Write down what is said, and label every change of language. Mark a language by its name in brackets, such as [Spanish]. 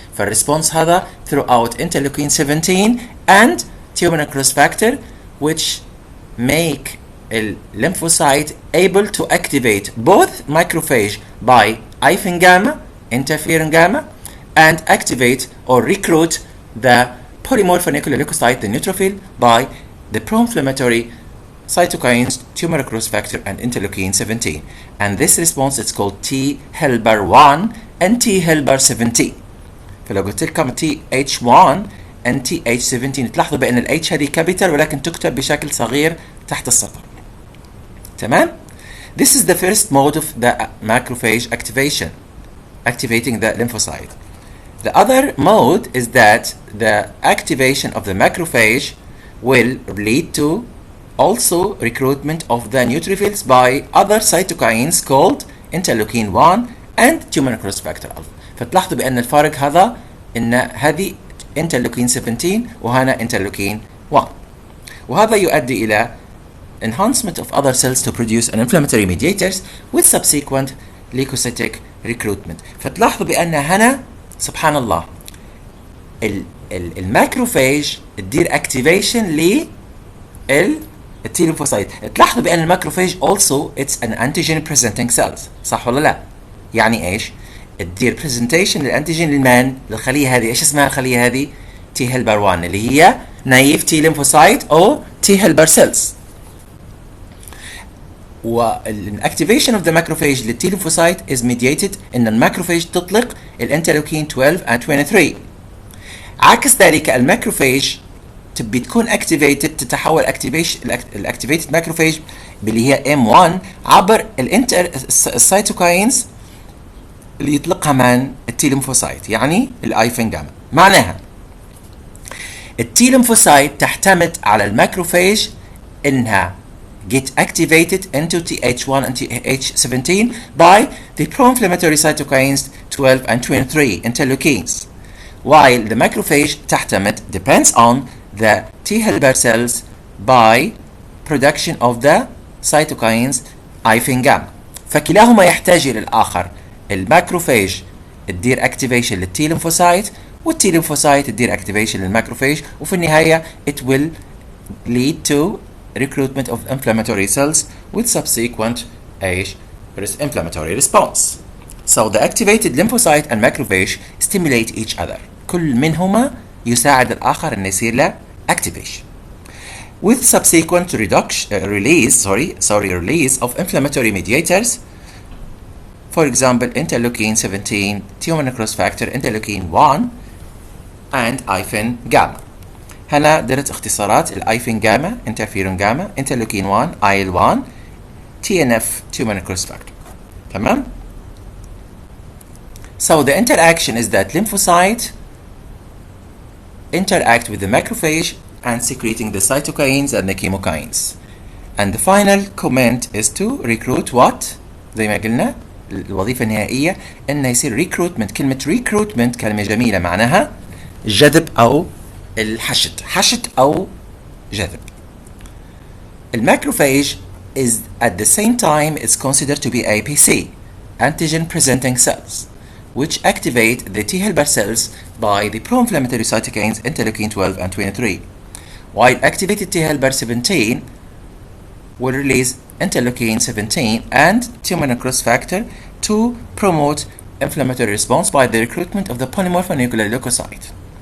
[English] فالresponse [Arabic] هذا [English] throughout interleukin 17 and tumor necrosis factor which make a lymphocyte able to activate both macrophage by IFN gamma, interferon gamma, and activate or recruit the polymorphonuclear leukocyte, the neutrophil, by the pro-inflammatory cytokines, tumor necrosis factor, and interleukin 17. And this response is called T helper 1 and T helper 17. [Arabic] فلو قلت لكم TH1 and TH17 تلاحظوا بأن ال H هذه capital ولكن تكتب بشكل صغير تحت السطر. تمام؟ [English] This is the first mode of the macrophage activation, activating the lymphocyte. The other mode is that the activation of the macrophage will lead to also recruitment of the neutrophils by other cytokines called interleukin 1 and tumor necrosis factor alpha. [Arabic] فتلاحظوا بأن الفارق هذا إن هذه interleukin 17 وهنا interleukin 1. وهذا يؤدي إلى [English] enhancement of other cells to produce an inflammatory mediators with subsequent leukocytic recruitment. [Arabic] فتلاحظوا بأن هنا سبحان الله الماكروفاج تدير activation التي ليمفوسايت. تلاحظوا بأن الماكروفاج [English] also it's an antigen presenting cells، [Arabic] صح ولا لا؟ يعني ايش؟ تدير presentation للانتيجين للمان للخلية هذه. ايش اسمها الخلية هذه؟ تي هيلبر 1 اللي هي نايف تي ليمفوسايت او تي هيلبر سيلز. والاكتيفيشن اوف ذا ماكروفاج للتي ليمفوسايت [English] is mediated [Arabic] ان الماكروفاج تطلق الانترلوكين 12 and 23. عكس ذلك الماكروفاج تبي تكون activated تتحول الاكتيفيتد ماكروفاج اللي هي M1 عبر السيتوكاينز اللي يطلقها من التي ليمفوسايت، يعني الايفن جاما. معناها التي ليمفوسايت تعتمد على الماكروفاج انها [English] get activated into Th1 and Th17 by the pro-inflammatory cytokines 12 and 23 interleukins, while the macrophage [Arabic] تعتمد [English] depends on the T helper cells by production of the cytokines IFN gamma. [Arabic] فكلاهما يحتاج إلى الآخر. الماكروفاج تدير activation للتي ليمفوسايت والتي ليمفوسايت تدير activation للماكروفاج، وفي النهاية [English] it will lead to recruitment of inflammatory cells with subsequent inflammatory response. So the activated lymphocyte and macrophage stimulate each other. [Arabic] كل منهما يساعد الآخر أن يصير له activation. [English] With subsequent release of inflammatory mediators, for example interleukin 17, tumor necrosis factor, interleukin 1 and IFN gamma. [Arabic] هنا درت اختصارات الايفين جاما، انترفيرون جاما، انترلوكين 1، ايل 1، تي ان اف tumor necrosis factor. تمام؟ [English] So the interaction is that lymphocyte interact with the macrophage and secreting the cytokines and the chemokines. And the final comment is to recruit what؟ [Arabic] زي ما قلنا الوظيفة النهائية انه يصير [English] recruitment. [Arabic] كلمة recruitment كلمة جميلة معناها جذب او حشد أو جذب. [English] الماكروفاج is at the same time is considered to be APC, antigen presenting cells, which activate the T helper cells by the pro-inflammatory cytokines interleukin 12 and 23, while activated T helper 17 will release interleukin 17 and tumor necrosis factor to promote inflammatory response by the recruitment of the polymorphonuclear leukocyte.